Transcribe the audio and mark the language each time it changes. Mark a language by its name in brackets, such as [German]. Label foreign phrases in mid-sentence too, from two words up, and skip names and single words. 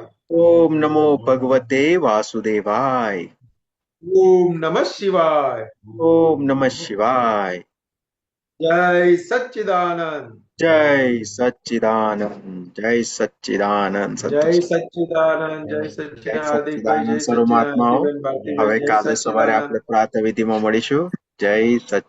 [Sanskrit] ओम नमो भगवते वासुदेवाय ओम नमः शिवाय ओम नमः शिवाय [Gujarati] जय सच्चिदानंद जय सच्चिदानंद जय सच्चिदानंद जय संतोष सच्चिदानंद जय જય सच्चिदानंद हार्दिकભાઈ સચ્ચિદાનંદ જય સર્વ સચ્ચિદાનંદ મહાત્માઓ જીવન ભારતીભાઈ હવે જય કાલે સવારે સચ્ચિદાનંદ આપણે પ્રાતઃ વિધિમાં મળીશું જય સચ્ચિદાનંદ